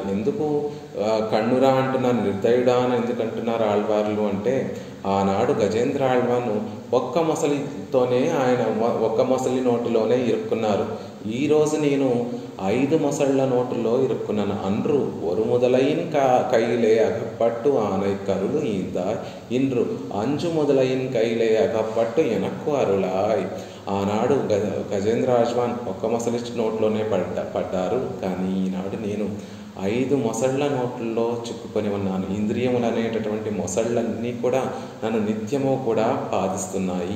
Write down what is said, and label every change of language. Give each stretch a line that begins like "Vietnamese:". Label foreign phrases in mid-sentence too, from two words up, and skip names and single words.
Telugu: ఎందుకు కన్నురా అంటున్నారు, నిర్దయుడా అని ఎందుకు అంటున్నారు ఆళ్వార్లు అంటే, ఆనాడు గజేంద్ర ఆళ్వాను ఒక్క మొసలితోనే ఆయన ఒక్క మొసలి నోటిలోనే ఇరుక్కున్నారు. ఈరోజు నేను 5 మొసళ్ళ నోటులో ఇరుక్కున్నాను.
Tamil: అన్రు ஒரு முதலையின் கையிலே அகப்பட்டு ஆனை கருளு ஈந்தாய் இன்று 5 முதலையின் கையிலே அகப்பட்டு எனக்கு அருளாய்.
Telugu: ఆనాడు గజేంద్ర ఆజ్వాన్ ఒక్క మొసలి నోట్లోనే పడ్డారు, కానీ ఈనాడు నేను 5 మొసళ్ళ నోట్లలో చిక్కుకొని ఉన్నాను. ఇంద్రియములు అనేటటువంటి మొసళ్ళన్నీ కూడా నన్ను నిత్యము కూడా బాధిస్తున్నాయి.